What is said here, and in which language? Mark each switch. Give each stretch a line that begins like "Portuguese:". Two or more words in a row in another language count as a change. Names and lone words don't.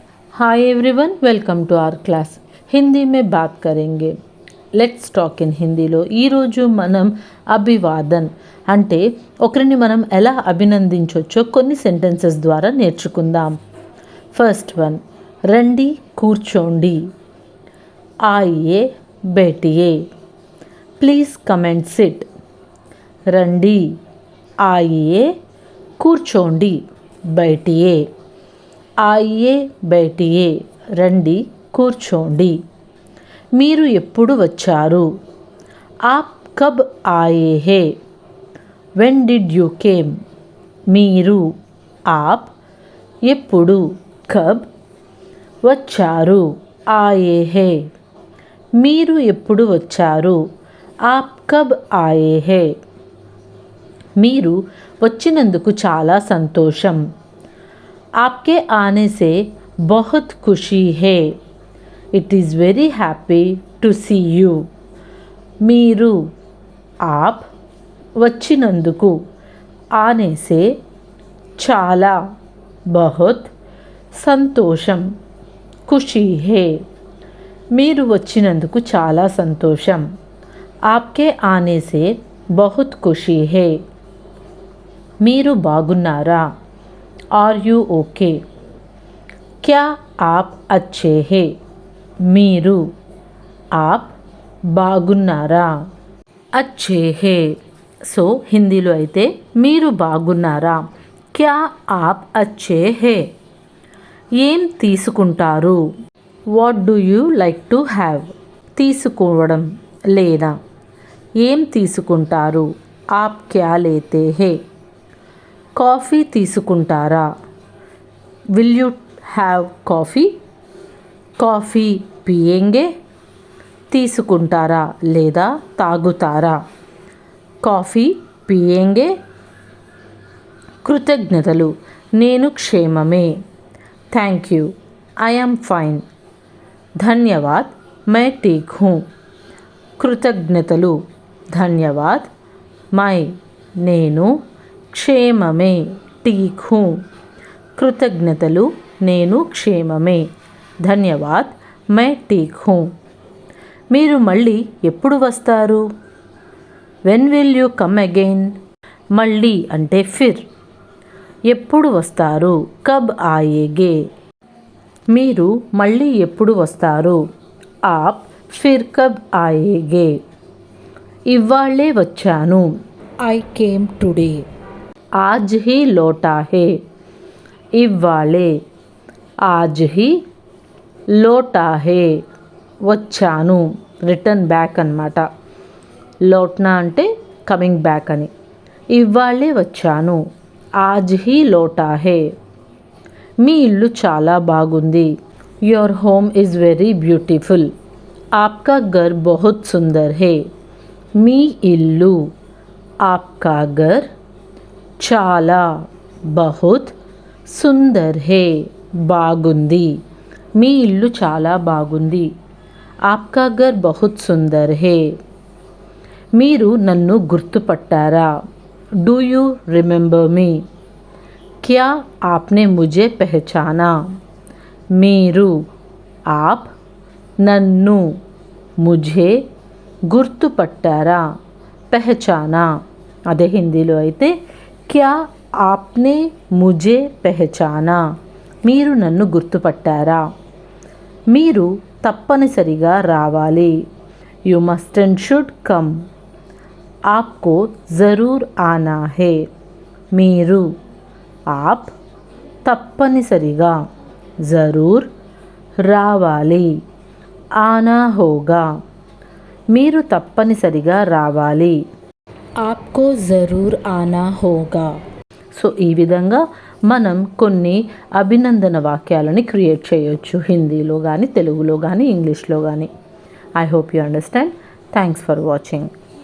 English: Hi everyone, welcome to our class.
Hindi: हिंदी में बात करेंगे।
English: let's talk in
Telugu: హిందీలో ఈరోజు మనం అభివాదన్ అంటే ఒకరిని మనం ఎలా అభినందించవచ్చో కొన్ని సెంటెన్సెస్ ద్వారా నేర్చుకుందాం.
English: first one,
Telugu: రండి కూర్చోండి.
Hindi: आइए बैठिए.
English: please come and sit.
Telugu: రండి, ఆయియే, కూర్చోండి, బైఠియే.
Hindi: आइए बैठिए,
Telugu: రండి కూర్చోండి. మీరు ఎప్పుడు వచ్చారు?
Hindi: आप कब आए हैं.
English: when did you came.
Telugu: మీరు, ఆప్, ఎప్పుడు, కబ్, వచ్చారు,
Hindi: आए हैं.
Telugu: మీరు ఎప్పుడు వచ్చారు?
Hindi: आप कब आए हैं.
Telugu: మీరు వచ్చినందుకు చాలా సంతోషం.
Hindi: आपके आने से बहुत खुशी है.
English: it is very happy to see you.
Hindi: మీరు, ఆప్, వచ్చినందుకు, ఆనేసే, చాలా, బహుత్, సంతోషం, ख़ुशी है.
Telugu: మీరు వచ్చినందుకు చాలా సంతోషం.
Hindi: आपके आने से बहुत ख़ुशी है.
Telugu: మీరు బాగున్నారా?
English: are you okay?
Hindi: क्या आप अच्छे हैं.
Telugu: మీరు, ఆప్, బాగున్నారా?
Hindi: अच्छे हैं.
Telugu: సో హిందీలో అయితే మీరు బాగున్నారా,
Hindi: क्या आप अच्छे हैं.
Telugu: ఏం తీసుకుంటారు?
English: what do you like to have.
Telugu: తీసుకోవడం లేదా. ఏం తీసుకుంటారు?
Hindi: आप क्या लेते हैं.
Telugu: కాఫీ తీసుకుంటారా?
English: will you have coffee.
Hindi: कॉफ़ी पिएँगे.
Telugu: తీసుకుంటారా లేదా తాగుతారా.
Hindi: कॉफ़ी पिएँगे.
Telugu: కృతజ్ఞతలు, నేను క్షేమమే.
English: thank you, I am fine.
Hindi: धन्यवाद, मैं ठीक हूँ. కృతజ్ఞతలు, धन्यवाद, मैं,
Telugu: నేను, క్షేమమే,
Hindi: ठीक हूँ.
Telugu: కృతజ్ఞతలు, నేను క్షేమమే.
Hindi: धन्यवाद, मैं ठीक हूँ.
Telugu: మీరు మళ్ళీ ఎప్పుడు వస్తారు?
English: when will you come again.
Telugu: మళ్ళీ అంటే ఫిర్. ఎప్పుడు వస్తారు?
Hindi: कब आएँगे.
Telugu: మీరు మళ్ళీ ఎప్పుడు వస్తారు?
Hindi: आप फिर कब आएँगे.
Telugu: ఇవాళే వచ్చాను.
English: I came today.
Hindi: आज ही लौटा है. ఇవ్వాళే. आज ही लौटा है,
Telugu: వచ్చాను,
English: return back
Telugu: అన్నమాట. లోట్నా అంటే
English: coming back
Telugu: అని. ఇవ్వాళే వచ్చాను.
Hindi: आज ही लौटा है.
Telugu: మీ ఇల్లు చాలా బాగుంది.
English: your home is very beautiful.
Hindi: आपका घर बहुत सुंदर है.
Telugu: మీ ఇల్లు,
Hindi: आपका घर, చాలా, बहुत, सुंदर है,
Telugu: బాగుంది. మీ ఇల్లు చాలా బాగుంది.
Hindi: आपका घर बहुत सुंदर है.
Telugu: మీరు నన్ను గుర్తుపట్టారా?
English: do you remember me.
Hindi: क्या आपने मुझे पहचाना.
Telugu: మీరు, ఆప్, నన్ను, ముझे, గుర్తుపట్టారా, పహచానా. అదే హిందీలో అయితే
Hindi: क्या आपने मुझे पहचाना.
Telugu: మీరు నన్ను గుర్తుపట్టారా. మీరు తప్పనిసరిగా రావాలి.
English: you must and should come.
Hindi: आपको ज़रूर आना है.
Telugu: మీరు, ఆప్, తప్పనిసరిగా, జరూర్, రావాలి,
Hindi: आना होगा,
Telugu: మీరు తప్పనిసరిగా రావాలి.
Hindi: आपको ज़रूर आना होगा.
Telugu: సో ఈ విధంగా మనం కొన్ని అభినందన వాక్యాలని క్రియేట్ చేయొచ్చు, హిందీలో కానీ, తెలుగులో కానీ, ఇంగ్లీష్లో కానీ.
English: I hope you understand. Thanks for watching.